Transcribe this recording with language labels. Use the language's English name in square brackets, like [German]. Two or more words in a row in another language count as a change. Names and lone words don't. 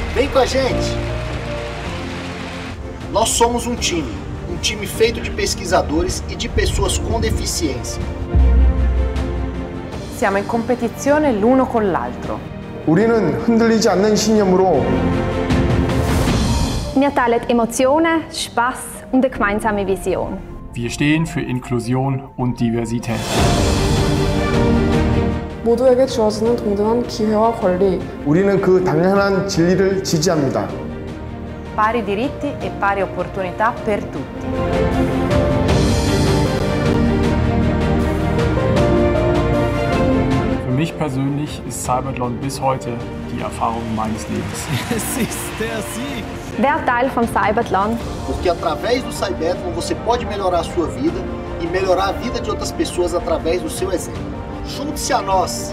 [Portuguese] com a gente! Nós somos um time feito de pesquisadores e de pessoas com deficiência. [Italian] Siamo in competizione l'uno con l'altro. [Korean] 우리는 흔들리지 않는 신념으로 [German] Wir teilen Emotionen, Spaß und eine gemeinsame Vision. Wir stehen für Inklusion und Diversität. [Korean] 모두에게 주어지는 동등한 기회와 권리. 우리는 그 당연한 진리를 지지합니다. [Italian] Pari diritti e pari opportunità per tutti. [German] Für mich persönlich ist CYBATHLON bis heute die Erfahrung meines Lebens. Es ist der Sieg! Wer Teil vom CYBATHLON? [Portuguese] Porque através do CYBATHLON você pode melhorar a sua vida e melhorar a vida de outras pessoas através do seu exemplo. Junte-se a nós!